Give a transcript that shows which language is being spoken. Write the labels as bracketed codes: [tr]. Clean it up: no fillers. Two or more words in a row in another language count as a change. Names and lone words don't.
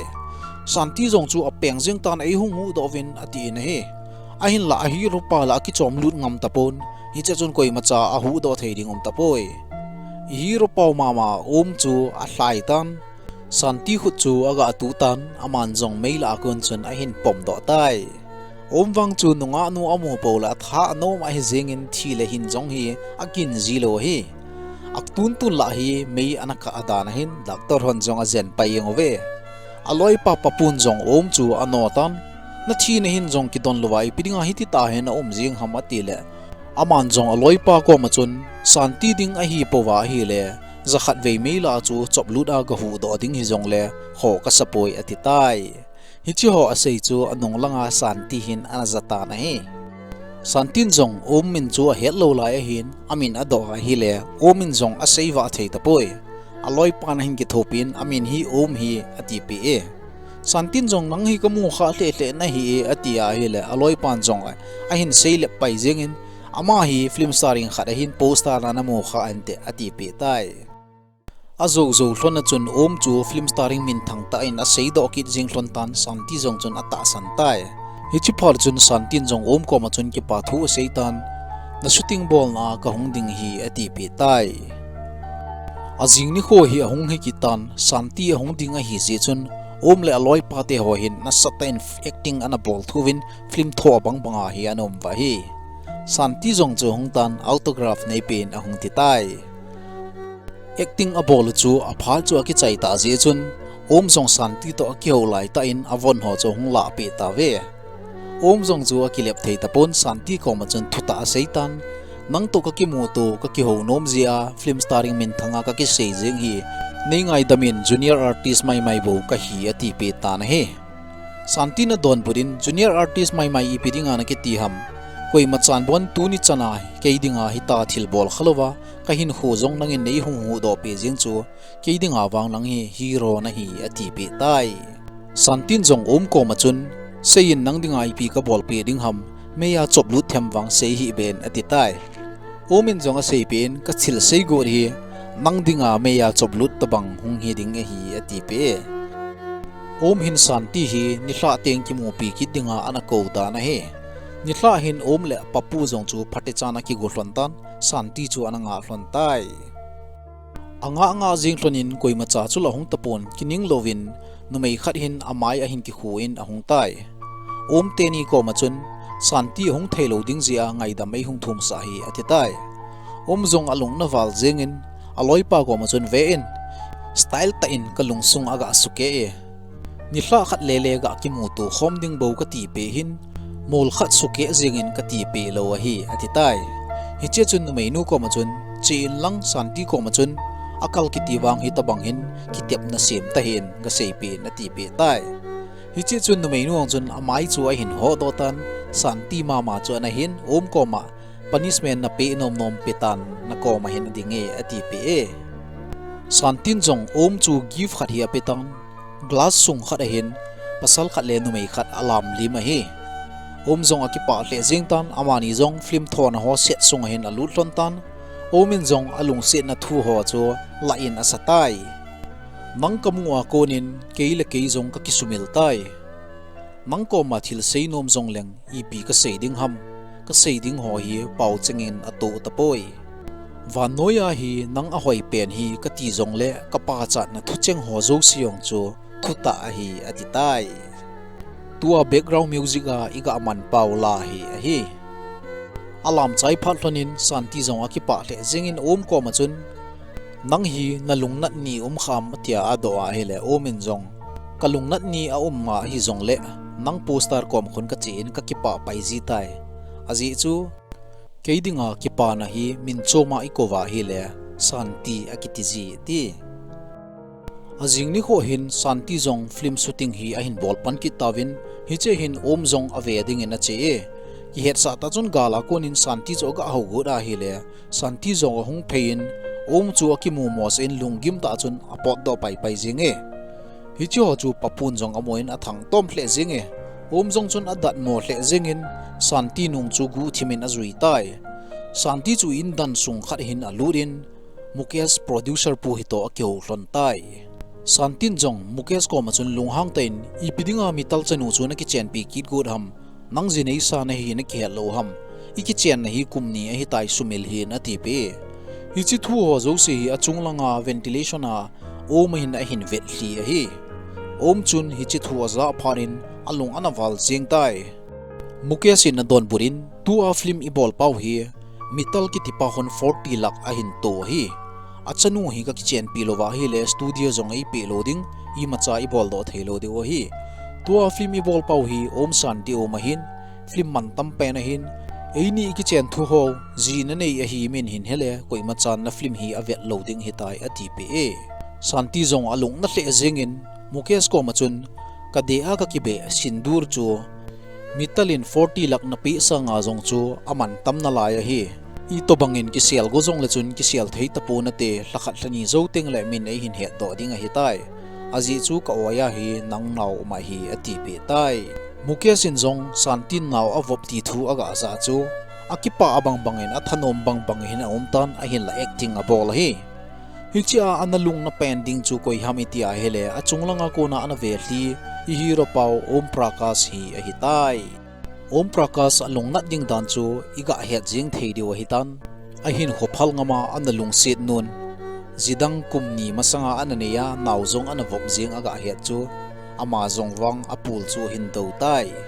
[tcz] santi jong chu a peng jing tan ei hung hu do vin ati na he a hin la a hero pa la ki chom lut ngam tapon hi che chun koi macha a hu do thei ding om tapoi hero pau mama chu a hlai tan santi khu chu aga tu tan aman jong mail a kun chun a hin pom do tai wang chu nunga nu amu pola tha no ma hi zengin thi le hin jong hi akin zilo hi aktun tun la hi mei anaka adana hin doctor hon jong a zen pai ngove aloi pa papun jong chu anotan na thi ne hin jong ki don lowai pidinga hi ti ta hen jing hamati le aman jong aloi pa ko machun santi ding a hi powa hi le zakhat ve meila chu chopluda ga hu do ding hi jong le ho ka sapoi ati tai hi chi ho asei chu anong langa santi hin anazata na hi santin jong min chu a het lo lai hin amin ado hi le min jong a seiwa thei tapoi aloi pan hin ki thopin amin hi hi ati pe e santin jong nang hi ka mu kha hle na hi ati a hi le aloi pan jong a hin seile pai jengin ama hi [en] film starring [tcz] khada hin poster na mu kha ante ati pe tai azo zo hlona chun chu [en] film starring [tcz] min thang ta in a seido ki jing hlon tan santi jong chun ata san tai hi chi phar chun santin jong ko ma chun ki pa thu seitan na [en] shooting ball [tcz] na ka hung ding hi ati pe tai azing ni kho hi hung he ki tan santi hung ding a hi je chun le aloi pa te ho hin na satain acting ana bol thuwin film tho bang banga hi anom wa hi santi jong chu hung tan autograph nei pen a hung ti tai acting a bol chu a phal chu ki chai ta je chun jong santi to ki ho lai ta in avon ho chu hung la pe ta ve jong chu ki lep thei ta pon santi ko ma chun thuta seitan nang to ka ki mu to ka ki ho nom zia [en] film starring [tcz] min thanga ka ki sei jeng hi nei ngai damin [en] junior artist [tcz] mai bo ka hi ati pe ta na he santi na don purin [en] junior artist [tcz] mai ipidinga na ki ti ham koi machan bon tu ni chana keidinga hita thil bol khalowa ka hin hu jong nangin nei hu do pe jing chu keidinga wang lang hi hero na hi ati pe tai santin jong ko machun sein nang dinga ip ka bol pe ding ham meya choplu them wang sei hi ben ati tai omin jong a sei pen ka thil sei go ri nang dinga meya choplu tabang hung hi ding hi ati pe hin santi hi ni hla teng ki mu pi ki dinga ana ko ta na he ni hla hin le papu jong chu phate chana ki go hlon tan santi chu ananga hlon tai anga jing hlonin koi macha chu la hung tapon kining lovin numei khat hin amai a hin ki khuin a hung tai te ni ko machun santi hung thailo ding zia ngai da mai hung thum sa hi ati tai jong alung na wal jengin aloi pa ko machun ve in style ta in kalung sung aga suke e ni hla khat le ga ki mu tu khom ding bo ka ti pe hin mol khat suke jengin ka ti pe lo hi ati tai hi che chun mei nu ko ma chun chin lang santi ko ma chun akal ki ti wang hi tabang hin ki tep na sem ta hin ga sei pe na ti pe tai hi che chun mei nu ang chun amai chu a hin ho do tan santi mama chu na hin ko ma punishment na pe nom petan na ko ma hin dinge ati pe e santin jong chu give khat hi apetang glass sung khat a hin pasal khat le nu mei khat alam lima hi jong akipa le jing tan amani jong film thon ho set sung hin alut lon tan min jong alung set na thu ho chu la in asatai mang kamua konin keile ke jong ka kisumil tai mang ko ma thil sei nom jong leng ipi ka sei ding ham ka sei ding ho hi pau chengin atu tapoi van noya hi nang a hoi pen hi ka ti jong le ka pa cha na thu cheng ho zo siong chu thuta hi atitai tua [en] background music [tcz] a iga man paula hi alam chai phatlonin santi jong akipa le jengin ko ma chun nang hi na lungnat ni kham atia ado a hele omin zong kalungnat ni a nga hi zong le nang poster kom khun ka chin ka kipa pai ji tai aji chu keidinga kipa na hi min choma ikova hi le santi akitiji ti azing ni kho hin santi zong film shooting hi a hin bol pan ki tawin hi che hin om zong ave ding in a che e ki het sa ta chun gala konin santi zo ga ho go da hi le santi zong hung phein om chu ki mu mos in lungim ta chun apot do pai pai jing e hi chu chu papun zong amoin athang tom hle jing e om zong chun adat mo hle jing in santi nung chu gu thimin azui tai santi chu in dan sung khat hin alurin mukesh producer pu hito akeu hlon tai santin jong mukesh ko ma chun lunghang tain ipidinga mital chanu chu na ki chen pi kit good ham nang jinei sa na hi na ki lo ham iki chen na hi kumni a hi tai sumil hi na ti pe hi chi thu ho zo se hi achung langa ventilation a om hin a hin vet hli a hi om chun hi chi thu za pharin alung anaval jing tai mukesh in don burin tu a film i bol pau hi mital ki tipa hon 40 lakh a hin to hi achanu hi ka kichen pilova hi le studio zong ai pe loading I macha I bol do thelo de o hi tua film I bol pau hi om santi o mahin film man tam pe na hin eini kichen thu ho ji na nei a hi min hin hele koi machan na film hi avet loading hi tai ati pe e santi zong alung na hle zingin mukesh ko machun ka de a ka ki be sindur chu mitalin 40 lakh na pi sa nga zong chu aman tam na la ya hi I to bangin ki sel go zong le chun ki sel thei tapu na te lakhat hlani zo teng le min ei hin he do ding a hi tai aji chu ka oya hi nang nau ma hi ati pe tai mukesh in zong santin nau avop ti thu aga za chu akipa abang bangin athanom bang bang hin a tan a hin la acting a bol hi hilchia analung na pending chu koi hamiti a hele achunglanga ko na ana ve hli I hero pau om prakash hi a hi tai om prakash alung nat ding dan chu iga het jing thei diwa hitan a hin hophal ngama analung sit nun zidang kumni masanga ananeya nauzong anavok jing aga het chu amazong wang apul chu hin do tai